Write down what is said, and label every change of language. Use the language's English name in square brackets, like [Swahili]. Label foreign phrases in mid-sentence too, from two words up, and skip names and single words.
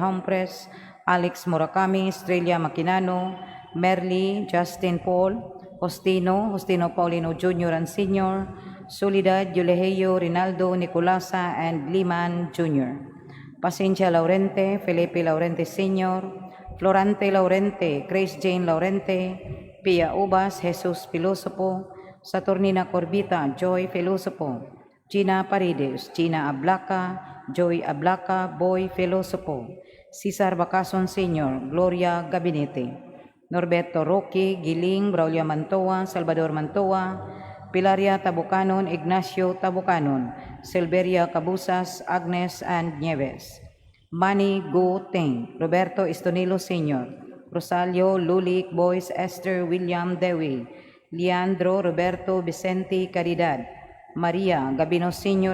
[English] Humpres, Alex Murakami, Estrella Maquinano, Merly, Justin Paul, Hostino Paulino Jr. and Sr., Soledad Yulejeyo Rinaldo Nicolasa and Liman Jr., Pacencia Laurente, Felipe Laurente Sr., Florante Laurente, Grace Jane Laurente, Pia Ubas, Jesus Pilosopo, Saturnina Corbita, Joy Filosopo, Gina Paredes, Gina Ablaca, Joy Ablaca, Boy Filosopo, Cesar Bacason Sr., Gloria Gabinete, Norberto Roque, Giling, Braulio Mantoa, Salvador Mantoa, Pilaria Tabucanon, Ignacio Tabucanon, Silveria Cabusas, Agnes and Nieves, Manny Go Teng, Roberto Estonilo Sr., Rosalio Lulik, Boyce Esther William Dewi, Leandro Roberto Vicente Caridad, Maria Gabino Sr.